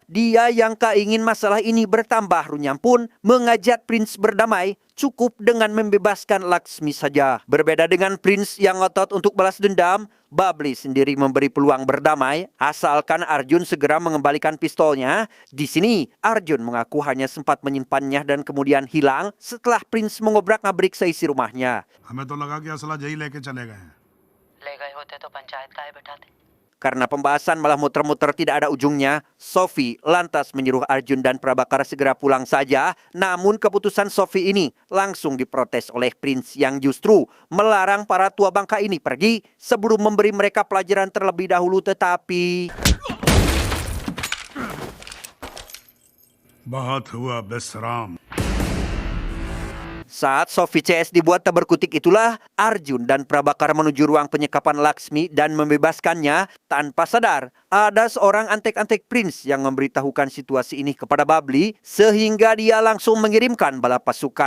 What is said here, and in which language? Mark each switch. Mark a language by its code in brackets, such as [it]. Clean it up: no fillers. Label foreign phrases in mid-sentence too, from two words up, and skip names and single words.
[id] Dia yang tak ingin masalah ini bertambah runyam pun mengajak Prince berdamai, cukup dengan membebaskan Laksmi saja. Berbeda dengan Prince yang ngotot untuk balas dendam, Babli sendiri memberi peluang berdamai asalkan Arjun segera mengembalikan pistolnya. Di sini Arjun mengaku hanya sempat menyimpannya dan kemudian hilang setelah Prince mengobrak-abrik seisi rumahnya. [hi] हमें तो लगा कि असला यही लेके चले गए हैं ले गए होते तो पंचायत का बैठाते। [id] Karena pembahasan malah muter-muter tidak ada ujungnya, Sophie lantas menyuruh Arjun dan Prabakar segera pulang saja. Namun keputusan Sophie ini langsung diprotes oleh Prince yang justru melarang para tua bangka ini pergi sebelum memberi mereka pelajaran terlebih dahulu. Tetapi [hi] बहुत हुआ बेसराम [id] saat Sophie CS dibuat tak berkutik itulah Arjun dan Prabakar menuju ruang penyekapan Laksmi dan membebaskannya. Tanpa sadar, ada seorang antek-antek Prince yang memberitahukan situasi ini kepada Babli sehingga dia langsung mengirimkan bala pasukan.